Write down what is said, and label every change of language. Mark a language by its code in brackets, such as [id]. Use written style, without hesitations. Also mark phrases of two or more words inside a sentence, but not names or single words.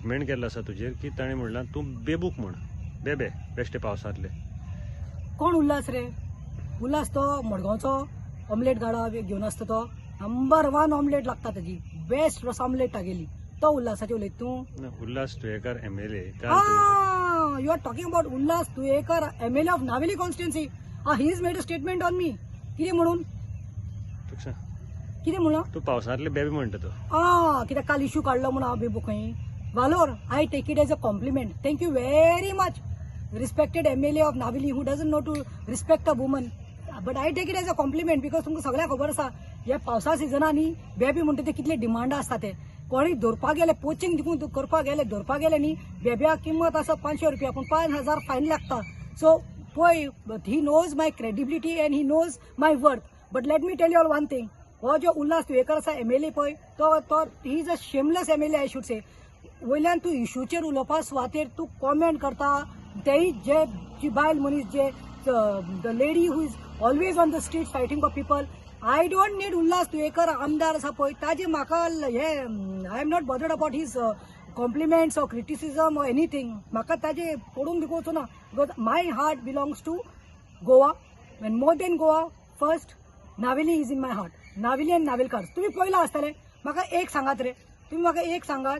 [kok] स्टेटमेंट केल्लो आसा तुजेर की ताणें म्हणलां तूं बेबूक म्हण बेबे बेश्टे पावसांतले. कोण उल्हास रे? उल्हास तो मडगांवचो ऑमलेट गाडा घेवन आसता तो. नंबर 1 ऑमलेट लागता ताजी. बेस्ट रस ऑमलेट तागेली. तो उल्हासाचे उलयता तूं? उल्हास तुयेकर MLA. [en] you are talking about Ulhas Tuyekar MLA of Naveli constituency. he is made a statement on me. [kok] कितें म्हणून? कितें म्हणून? तूं पावसांतले बेबे म्हणटा तो. कित्याक काल इश्यू काडलो म्हणून हांव बेबूक खंय. वालोर, [en] I take it as a compliment. thank you very much. Respected MLA of Navili who doesn't know to respect a woman. But I take it as a compliment because [kok] तुमकां सगळ्यांक खबर आसा ह्या पावसा सिजनांनी बेबी म्हणटा ते कितले डिमांड आसता ते. कोणी धरपाक गेले पोचिंग दिवून करपाक गेले धरपाक गेले न्ही बेब्याक किंमत आसा 500 रुपया पूण 5000 फायन लागता. [en] so पळय he knows my credibility and he knows my worth. but let me tell you all one thing. [kok] हो जो उल्हास तुयेकर आसा MLA पळय तो [en] he is a shameless MLA I should say. [kok] वयल्यान तूं इश्यूचेर उलोवपा सुवातेर तूं कॉमेंट करता तेही जे जी बायल मनीस जे [en] द लेडी हू इज ऑलवेज ऑन द स्ट्रीट फायटिंग फॉर पीपल. I don't need [kok] उल्हास तुयेकर आमदार आसा पळय ताजे म्हाका हे [en] I am not bothered about his compliments or criticism or anything. [kok] म्हाका ताजे पडून बी वचूं ना [en] because my heart belongs to Goa and more than Goa first Naveli is in my heart. [kok] नावेली एंड नावेलकार तुम्ही पळयला आसतले. म्हाका एक सांगात रे तुम्ही म्हाका एक सांगात.